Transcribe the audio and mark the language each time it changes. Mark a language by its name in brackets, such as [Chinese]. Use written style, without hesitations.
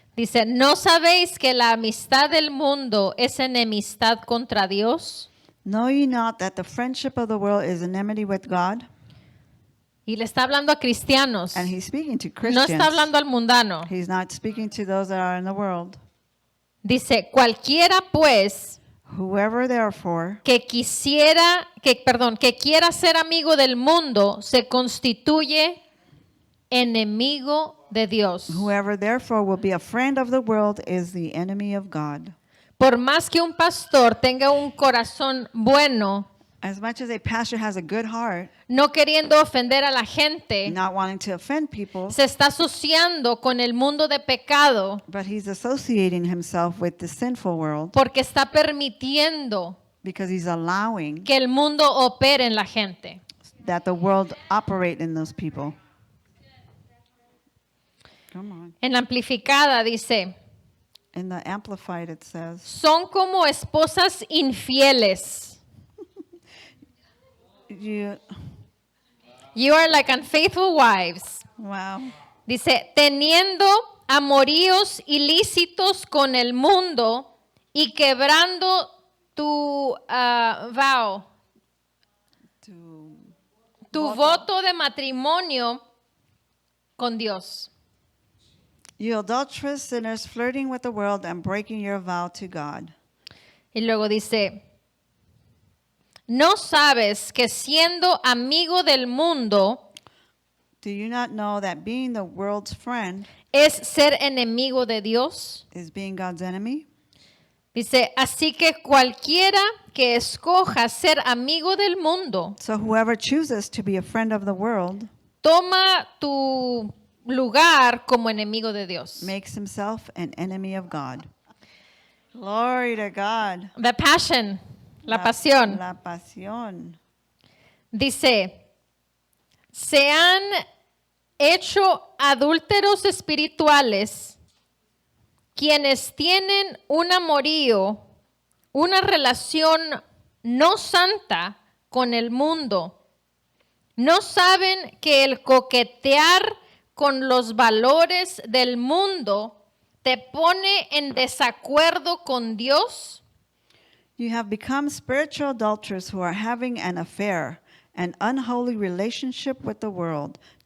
[Spanish] Dice, ¿no sabéis que la amistad del mundo es enemistad contra Dios? [English] know ye not that the friendship of the world is enmity with God? [Spanish] Y le está hablando a cristianos. [English] And he's speaking to [Spanish] No [English] Christians. [Spanish] está hablando al mundano. [English] He's not speaking to those that are in the world. [Spanish] Dice, cualquiera pues [English] Whoever therefore [Spanish] que quiera ser amigo del mundo se constituye enemigo de Dios. [English] Whoever therefore will be a friend of the world is the enemy of God. [Spanish] Por más que un pastor tenga un corazón bueno, [English] As much as a pastor has a good heart, [Spanish] no queriendo ofender a la gente, [English] not wanting to offend people, [Spanish] se está asociando con el mundo de pecado [English] but he's associating himself with the sinful world [Spanish] porque está permitiendo [English] because he's allowing [Spanish] que el mundo opere en la gente. [English] that the world operate in those people. Come on. [Spanish] En la amplificada dice, [English] In the Amplified it says, [Spanish] son como esposas infieles. [English] You are like unfaithful wives. wow. [Spanish] Dice, teniendo amoríos ilícitos con el mundo y quebrando tu vow, tu voto de matrimonio con Dios. [English] You adulterous sinners flirting with the world and breaking your vow to God. [Spanish] Y luego dice, ¿no sabes que siendo amigo del mundo [English] Do you not know that being the world's friend [Spanish] es ser enemigo de Dios? [English] is being God's enemy? [Spanish] Dice, así que cualquiera que escoja ser amigo del mundo, [English] So whoever chooses to be a friend of the world [Spanish] toma tu lugar como enemigo de Dios. [English] makes himself an enemy of God. Glory to God. The passion, [Spanish] la pasión. La pasión. Dice, se han hecho adúlteros espirituales quienes tienen un amorío, una relación no santa con el mundo. ¿No saben que el coquetear con los valores del mundo te pone en desacuerdo con Dios? [English] You have become spiritual adulterers who are having an affair, an unholy relationship with the world.